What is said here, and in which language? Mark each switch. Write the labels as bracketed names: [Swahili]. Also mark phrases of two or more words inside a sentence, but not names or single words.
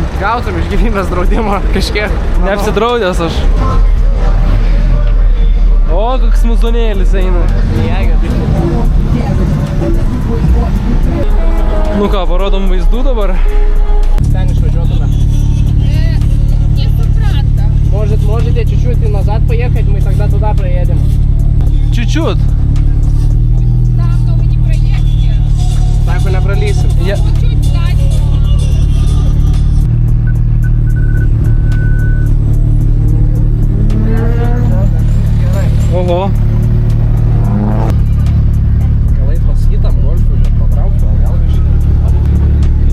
[Lithuanian] Gautum iš gyvybės draudimo kažkiek. Neapsidraudęs aš. O, koks muzonėlis eina. Nu ką, parodom vaizdų dabar. Ten išvažiuotume. [Russian] Можете чуть-чуть и назад поехать, мы тогда туда проедем. Чуть-чуть. Там, но вы не проедете. Так и не пролезем. Чуть сзади. Ого. [Lithuanian] Galai pasitam golfui, bet patrauktų, gal kažkaip.